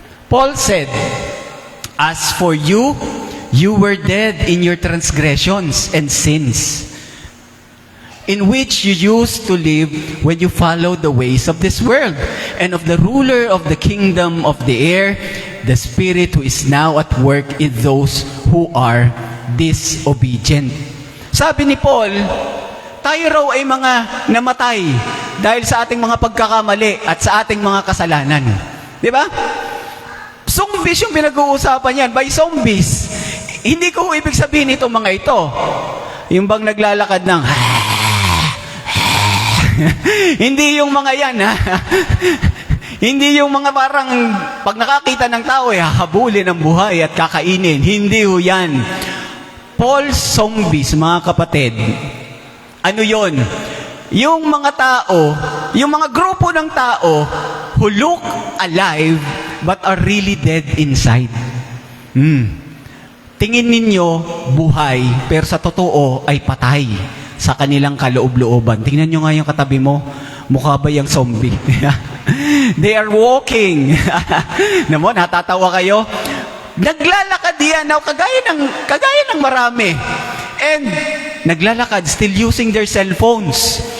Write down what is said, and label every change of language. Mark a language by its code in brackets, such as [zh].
[en] Paul said, "As for you, you were dead in your transgressions and sins, in which you used to live when you followed the ways of this world, and of the ruler of the kingdom of the air, the spirit who is now at work in those who are disobedient." [tl] Sabi ni Paul, tayo raw ay mga namatay dahil sa ating mga pagkakamali at sa ating mga kasalanan. Di ba? Zombies yung pinag-uusapan yan. [en] By zombies, [tl] hindi ko ibig sabihin itong mga ito. Yung bang naglalakad ng hindi yung mga yan, ha? Hindi yung mga parang pag nakakita ng tao, hahabulin ang buhay at kakainin. Hindi ho yan. [en] Paul's zombies, [tl] mga kapatid, ano yon? Yung mga tao, yung mga grupo ng tao [en] who look alive but are really dead inside. [tl] Tingin ninyo buhay, pero sa totoo ay patay sa kanilang kaloob-looban. Tingnan nyo nga yung katabi mo, mukha ba yung zombie? [en] They are walking. [tl] Naman, natatawa kayo? Naglalakad yan, kagaya ng marami. [en] And naglalakad, still using their cellphones.